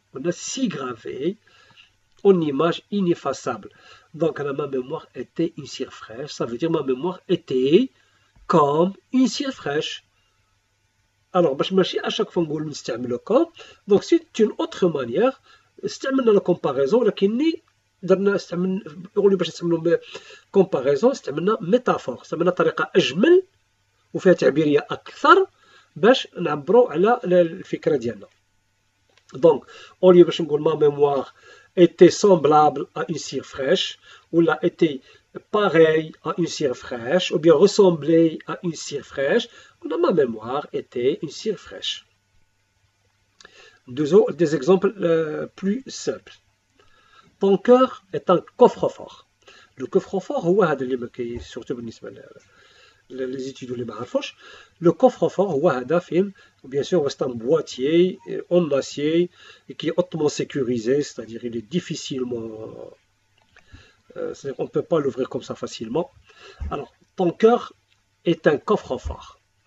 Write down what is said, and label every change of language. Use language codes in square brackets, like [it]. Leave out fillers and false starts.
[fr] On a si gravé en image ineffaçable. Donc ma mémoire était une cire fraîche. Ça veut dire ma mémoire était comme une cire fraîche. Alors, à chaque fois qu'on utilise le comme, donc c'est une autre manière. [ar] استعملنا la comparaison لكني درنا يقولوا باش نستعملوا comparaison استعملنا métaphore. استعملنا طريقة أجمل وفيها تعبيرية أكثر باش نعبروا على الفكرة ديالنا. [fr] Donc, au lieu [ar] باش [fr] نقول ma mémoire était semblable à une cire fraîche ou là était pareil à une cire fraîche ou bien ressemblait à une cire fraîche, ma mémoire était une cire fraîche. Des exemples plus simples. Ton cœur est un coffre-fort. [ar] Le coffre-fort هو هذا اللي surtout بالنسبة [fr] les étudiants [ar] اللي ما عرفوش. [fr] Le coffre-fort [ar] هو هذا فين [fr] bien sûr c'est un boîtier en acier qui est hautement sécurisé, c'est-à-dire il est difficilement on ne peut pas l'ouvrir comme ça facilement. Alors ton cœur est un coffre-fort.